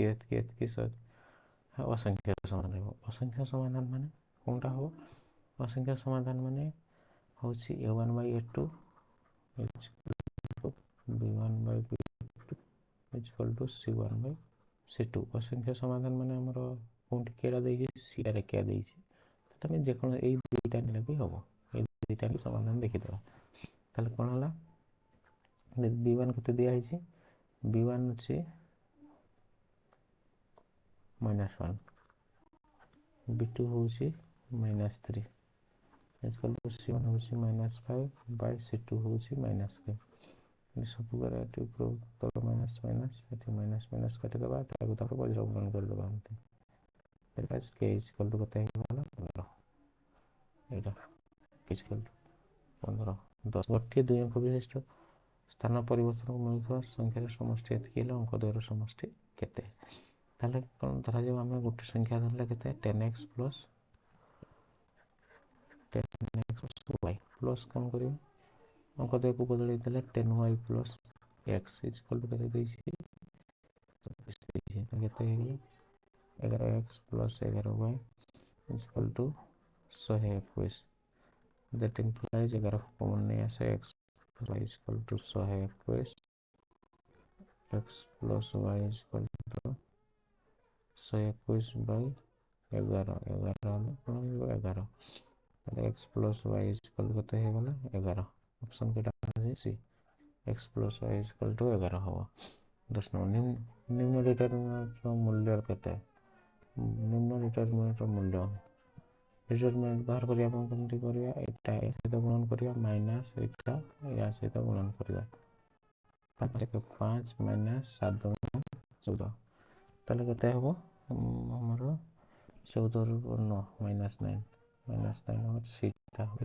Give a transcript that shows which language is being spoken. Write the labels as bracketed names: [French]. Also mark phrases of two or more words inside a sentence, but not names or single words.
[Odia] ଅସଂଖ୍ୟ ସମାଧାନ ହେବ ଅସଂଖ୍ୟ ସମାଧାନ ମାନେ କୋଉଟା ହେବ ଅସଂଖ୍ୟ ସମାଧାନ ମାନେ ହେଉଛି [English] a1 by a2 b1 by b2 is equal to c1 by c2 [Odia] ଅସଂଖ୍ୟ ସମାଧାନ ମାନେ ଆମର କୋଉଠି କେଡ଼ା ଦେଇଛି ସିଟାରେ କେଡ଼ା ଦେଇଛି ସେଟା ଆମେ ଯେକୌଣସି ଏଇ ଦୁଇଟା ନେଲେ ବି ହେବ ଏଇ ଦୁଇଟା ସମାଧାନ ଦେଖିଦେବା ତାହେଲେ କ'ଣ ହେଲା b1 କେତେ ଦିଆହେଇଛି b1 ଅଛି -1 b2 ହେଉଛି -3 [English] is equal to [Odia] c1 ହେଉଛି -5 by c2 ହେଉଛି -5 ସବୁ କରାଟି ତଳ ମାଇନସ୍ ମାଇନସ୍ ଏଠି ମାଇନସ୍ ମାଇନସ୍ କାଟିଦେବା ତାକୁ ତାପରେ ବଜ୍ର ଗୁଣନ କରିଦେବା ଏମିତି [English] k is equal to [Odia] କେତେ ହେଇଗଲା 15 ଏଇଟା [English] k is equal to [Odia] 15 10 ଗୋଟିଏ ଦୁଇ ଅଙ୍କ ବିଶିଷ୍ଟ ସ୍ଥାନ ପରିବର୍ତ୍ତନକୁ ମିଳୁଥିବା ସଂଖ୍ୟାର ସମଷ୍ଟି ଏତିକି ହେଲେ ଅଙ୍କ ଦ୍ୱୟର ସମଷ୍ଟି କେତେ ତାହେଲେ କ'ଣ ଧରାଯାଉ ଆମେ ଗୋଟେ ସଂଖ୍ୟା ଧରିଲେ କେତେ [English] 10x plus 10x y ପ୍ଲସ୍ [Odia] କ'ଣ କରିବ ଅଙ୍କ ଦ୍ୱୟକୁ ବଦଳେଇ ଦେଲେ [English] 10y plus x is equal to [Odia] କେତେ ଦେଇଛି କେତେ ହେଇଗଲା [English] 11x plus 11y is equal to 121 that implies 11 common [Odia] ନେଇ ଆସେ [English] x plus y is equal to 121 x plus y is equal to [Odia] 121 by 11 11 କ'ଣ ହେଇଯିବ 11 [English] x plus y is equal to [Odia] କେତେ ହେଇଗଲା 11 ଅପସନ୍ କେଟା ଅଛି [English] x plus y is equal to [Odia] 11 ହେବ 10 ନିମ୍ନ ଡିଟରମିନେଣ୍ଟର ମୂଲ୍ୟ କେତେ ନିମ୍ନ ଡିଟରମିନେଣ୍ଟର ମୂଲ୍ୟ ଡିଟରମିନେଣ୍ଟ ବାହାର କରିବା ପାଇଁ କେମିତି କରିବା ଏଟା ଏ ସହିତ ଗୁଣନ କରିବା ମାଇନସ୍ ଏଟା ୟା ସହିତ ଗୁଣନ କରିବା 5 ମାଇନସ୍ 7 14 ତାହେଲେ କେତେ ହେବ ଆମର 14 ରୁ 9 ମାଇନସ୍ 9 ହେବ ସେଇଟା ହେବ